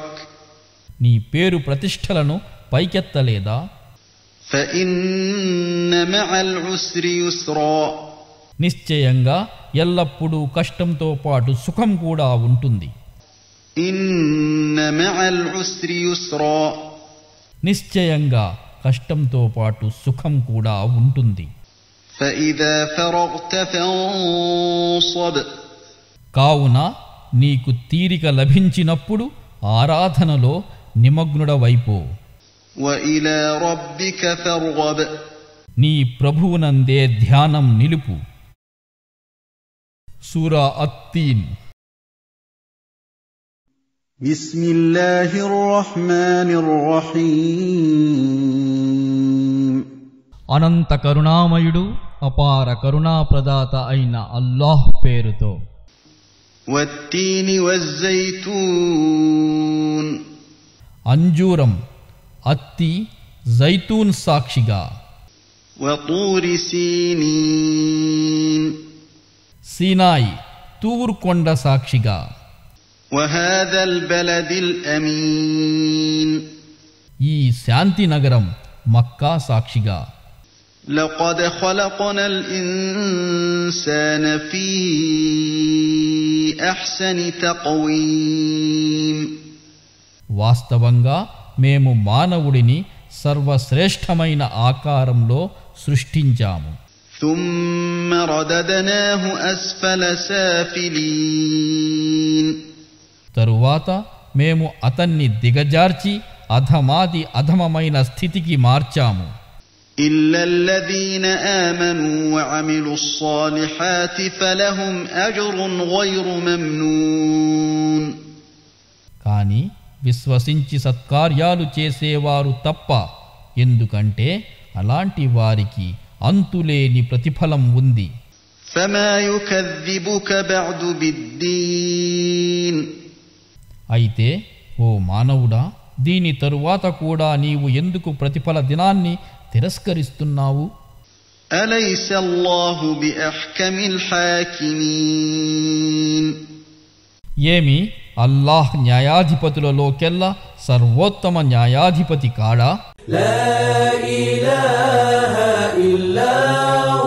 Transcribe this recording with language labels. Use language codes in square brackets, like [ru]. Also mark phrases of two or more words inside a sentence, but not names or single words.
[te] నీ పేరు ప్రతిష్టలను పైకెత్తలేదా [ar] فإن مع العسر يسرا [te] నిశ్చయంగా ఎల్లప్పుడూ కష్టంతో పాటు సుఖం కూడా ఉంటుంది [ar] إن مع العسر يسرا [te] నిశ్చయంగా కష్టంతో పాటు సుఖం కూడా ఉంటుంది [ar] فإذا فرغت فانصب [te] కావున నీకు తీరిక లభించినప్పుడు ఆరాధనలో నిమగ్నుడవైపో [ar] وإلى ربك فارغب [te] నీ ప్రభువునందే ధ్యానం నిలుపు సూరా అత్తీన్ [ar] بسم الله الرحمن الرحيم [te] అనంత కరుణామయుడు అపార కరుణాప్రదాత అయిన అల్లాహ్ పేరుతో [ar] والتين والزيتون [te] అంజూరం అత్తి జైతూన్ సాక్షిగా [ar] وطور سينين [te] సీనాయి తూర్ కొండ సాక్షిగా [ar] وهذا البلد الأمين [te] ఈ శాంతి నగరం మక్కా సాక్షిగా [ar] لقد خلقنا الإنسان في أحسن تقويم [te] వాస్తవంగా మేము మానవుడిని సర్వశ్రేష్టమైన ఆకారంలో సృష్టించాము [ar] ثم رددناه أسفل سافلين [te] తరువాత మేము అతన్ని దిగజార్చి అధమాది అధమమైన స్థితికి మార్చాము [ar] إلا الذين آمنوا وعملوا الصالحات فلهم أجر غير ممنون [te] కాని విశ్వసించి సత్కార్యాలు చేసేవారు తప్ప ఎందుకంటే అలాంటి వారికి అంతులేని ప్రతిఫలం ఉంది [ar] فما يكذبك بعد بالدين [te] అయితే ఓ మానవుడా దీని తరువాత కూడా నీవు ఎందుకు ప్రతిఫల దినాన్ని తిరస్కరిస్తున్నావు [ar] أليس الله بأحكم الحاكمين [te] ఏమి అల్లాహ్ న్యాయాధిపతులలోకెల్లా సర్వోత్తమ న్యాయాధిపతి కాడా [ar] لا إله إلا